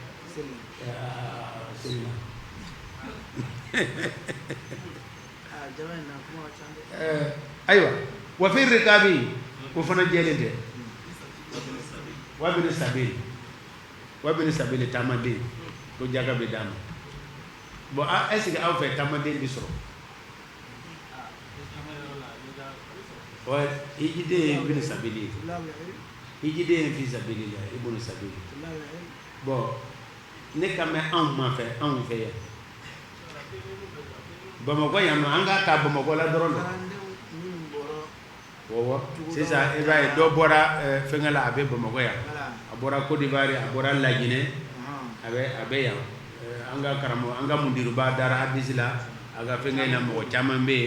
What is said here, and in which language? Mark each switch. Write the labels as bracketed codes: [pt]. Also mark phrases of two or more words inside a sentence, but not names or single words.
[bm] seli la ayiwa [ar] وفي الرقاب [bm] ko fana jɛlen tɛ [ar] وابن السبيل [bm] taamaden ko jaga bɛ d'a ma [fr] bon est-ce que [bm] aw fɛ taamaden bɛ sɔrɔ wa hijiden ye [ar] ابن السبيل [bm] hijiden ye [ar] في سبيل [bm] la [ar] ابن السبيل [bm] bon ne ka mɛn anw fɛ yan Bamakɔ yan nɔ an k'a ta Bamakɔ la dɔrɔn sisan i b'a ye dɔ bɔra fɛnkɛ la a bɛ Bamakɔ yan a bɔra Côte d'Ivoire a bɔra Laginɛ a bɛ yan an ka karamɔgɔ an ka mudiruba dara hadisi la a ka fɛnkɛ na mɔgɔ caman bɛ